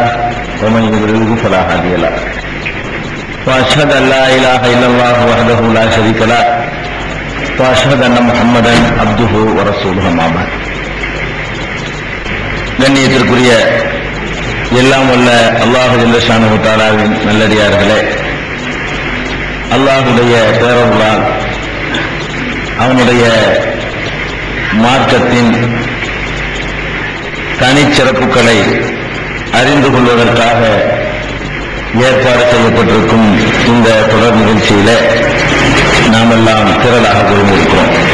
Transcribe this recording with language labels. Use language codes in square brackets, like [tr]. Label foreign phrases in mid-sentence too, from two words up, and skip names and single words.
[ar] ومن يضلل فلا هادي له وأشهد أن لا إله إلا الله وحده لا شريك له وأشهد أن محمدا عبده ورسوله أما بعد. [ta] கண்ணியத்திற்குரிய எல்லாம் வல்ல அல்லாஹ் [ar] جل شأنه تعالى [ta] நல்லடியார்களே, அல்லாஹ்வுடைய பேரருளால் அவனுடைய மார்க்கத்தின் தனிச்சிறப்புகளை அறிந்து கொள்வதற்காக ஏற்பாடு செய்யப்பட்டிருக்கும் இந்த தொடர் நிகழ்ச்சியில நாமெல்லாம் திரளாக கொண்டிருக்கிறோம்.